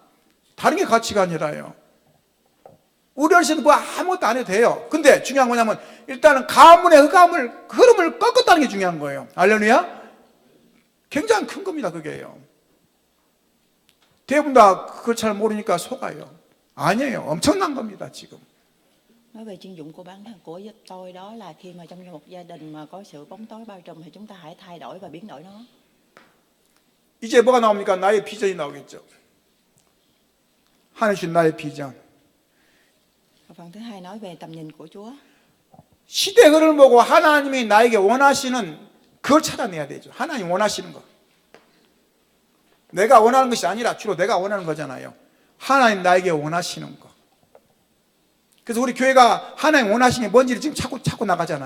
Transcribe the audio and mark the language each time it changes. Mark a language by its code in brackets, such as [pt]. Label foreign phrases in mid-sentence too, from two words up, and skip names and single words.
[ko] 다른 게 가치가 아니라요. 우리 어르신은 뭐 아무것도 안 해도 돼요. 근데 중요한 거냐면 일단은 가문의 흐름을 꺾었다는 게 중요한 거예요. 할렐루야. 굉장히 큰 겁니다. 그게요. 대부분 다 그걸 잘 모르니까 속아요. 아니에요. 엄청난 겁니다. 지금. [vi] Nói về chuyên dụng của bản thân của tôi đó là khi mà trong một gia đình mà có sự bóng tối bao trùm thì chúng ta hãy thay đổi và biến đổi nó. [ko] 이제 뭐가 나옵니까? 나의 비전이 나오겠죠. 하나님 주신 나의 비전. [vi] Và phần thứ hai nói về tầm nhìn của Chúa. [ko] 시대 흐름을 보고 하나님이 나에게 원하시는 그걸 찾아내야 되죠. 하나님 원하시는 거. 내가 원하는 것이 아니라 주로 내가 원하는 거잖아요. 하나님 나에게 원하시는 거. 그래서 우리 교회가 하나님 원하시는 게 뭔지를 지금 찾고 나가잖아요.